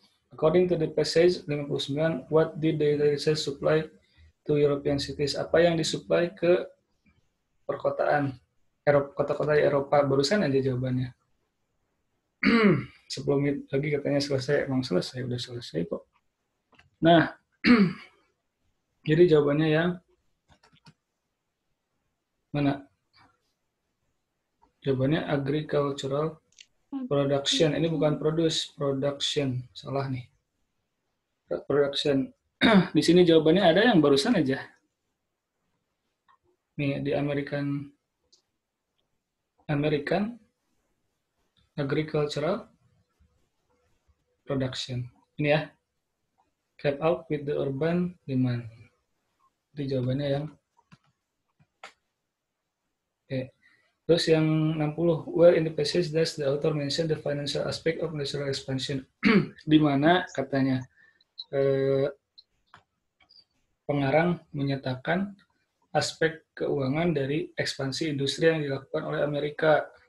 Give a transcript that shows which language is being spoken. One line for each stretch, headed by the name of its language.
English: According to the passage 59, what did the research supply to European cities?
Indonesian: Apa yang disuplai ke perkotaan kota-kota di Eropa? Barusan aja jawabannya. 10 menit lagi katanya selesai. Emang selesai, udah selesai kok. Nah, jadi jawabannya yang mana? Jawabannya
English: agricultural production.
Indonesian: Ini bukan produce, production. Salah nih. Production. Di sini jawabannya ada yang barusan aja. Nih, di
English: American agricultural production.
Indonesian: Ini ya.
English: Kept up with the urban demand.
Indonesian: Jadi jawabannya yang okay. Terus yang
English: 60, where in the passage does the author mention the financial aspect of industrial expansion?
Indonesian: Di mana katanya pengarang menyatakan aspek keuangan dari ekspansi industri yang dilakukan oleh Amerika.